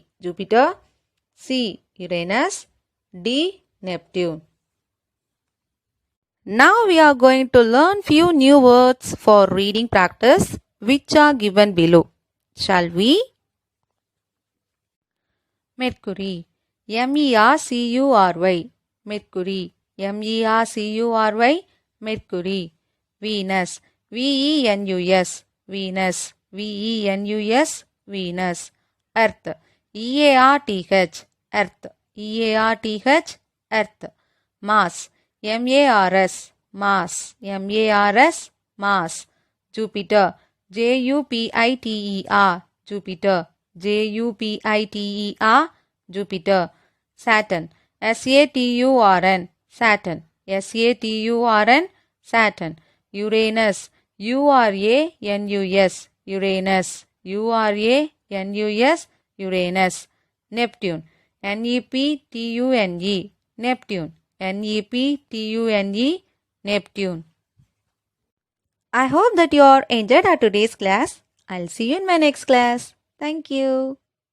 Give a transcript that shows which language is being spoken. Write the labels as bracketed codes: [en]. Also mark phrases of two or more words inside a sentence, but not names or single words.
[en] Jupiter, C. Uranus, D. Neptune. Now we are going to learn few new words for reading practice which are given below. Shall we? Mercury. M-E-R-C-U-R-Y. Mercury. M-E-R-C-U-R-Y. Mercury. Venus. V-E-N-U-S. Venus. V-E-N-U-S. Venus. Earth. E-A-R-T-H. Earth. E-A-R-T-H. Earth. Mars. M-A-R-S. Mars. M-A-R-S. Mars. Jupiter. J-U-P-I-T-E-R. Jupiter. J-U-P-I-T-E-R. Jupiter. Saturn. S-A-T-U-R-N. Saturn. S-A-T-U-R-N. Saturn. Uranus. U-R-A-N-U-S. Uranus. U-R-A-N-U-S. Uranus. Neptune. N-E-P-T-U-N-E. Neptune. N-E-P-T-U-N-E. Neptune. I hope that you are enjoyed our today's class. I'll see you in my next class. Thank you.